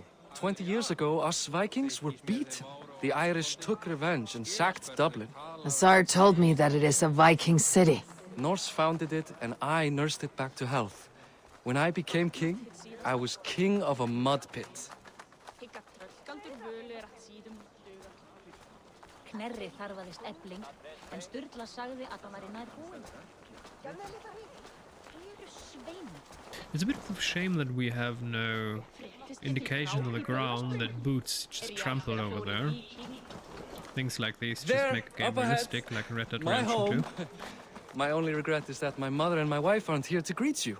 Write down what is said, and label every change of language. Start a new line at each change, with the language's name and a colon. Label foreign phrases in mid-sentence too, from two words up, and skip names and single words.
English: 20 years ago, us Vikings were beaten. The Irish took revenge and sacked Dublin. Azar told me that it is a Viking city. Norse founded it, and I nursed it back to health. When I became king, I was king of a mud pit.
Icelandic: Knerri þarfaðist efling, en Sturla sagði að það væri nær búin.
English: It's a bit of a shame that we have no indication on the ground that boots just trample over there. Things like these just There, make a game up ahead. realistic, like in Red Dead My Redemption 2. home. My only regret is that my mother and my wife aren't here to greet you.